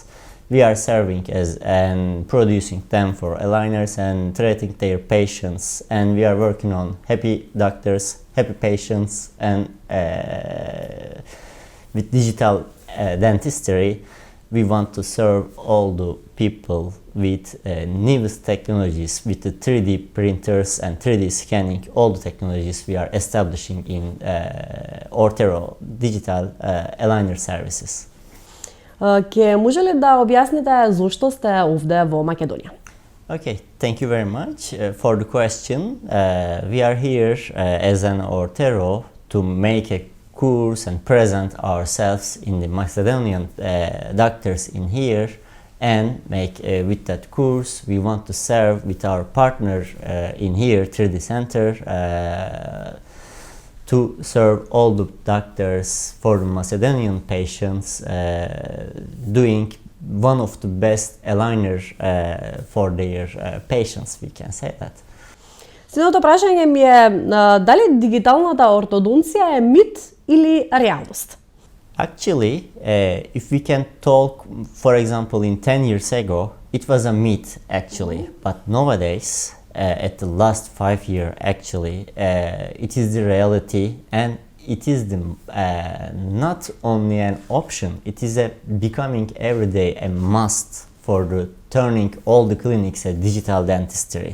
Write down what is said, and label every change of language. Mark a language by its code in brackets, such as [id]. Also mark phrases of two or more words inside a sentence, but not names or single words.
[en] We are serving as and producing them for aligners and treating their patients, and we are working on happy doctors, happy patients, and with digital dentistry we want to serve all the people with newest technologies, with the 3D printers and 3D scanning, all the technologies we are establishing in ORTERO digital aligner services. [mk] Ке може ли да објасните зошто сте овде во Македонија? [en] Okay, thank you very much for the question. We are here as an ORTERO to make a course and present ourselves in the Macedonian doctors in here, and make with that course we want to serve with our partner in here 3D Center to serve all the doctors for the Macedonian patients, doing one of the best aligner for their patients, we can say that. [mk] Следното прашање ми е дали дигиталната ортодонција е мит или реалност? [en] Actually, if we can talk, for example, in 10 years ago, it was a myth actually, but nowadays, at the last 5 years, actually, it is the reality, and it is the not only an option, it is becoming every day a must for the turning all the clinics at digital dentistry.